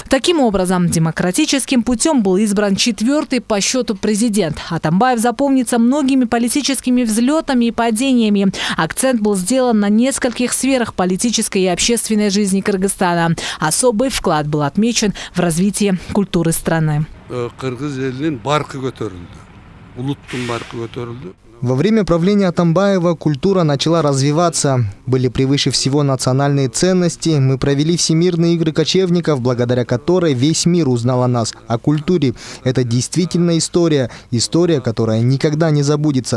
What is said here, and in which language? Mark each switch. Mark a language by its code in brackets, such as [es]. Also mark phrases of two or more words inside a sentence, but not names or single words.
[ru] Таким образом, демократическим путем был избран 4-й по счету президент. Атамбаев запомнится многими политическими взлетами и падениями. Акцент был сделан на нескольких сферах политической и общественной жизни Кыргызстана. Особый вклад был отмечен в развитии культуры страны. [ky] Кыргыз элинин баркы көтөрүлдү. [ru] Во время правления Атамбаева культура начала развиваться. Были превыше всего национальные ценности. Мы провели Всемирные игры кочевников, благодаря которой весь мир узнал о нас, о культуре. Это действительно история. История, которая никогда не забудется.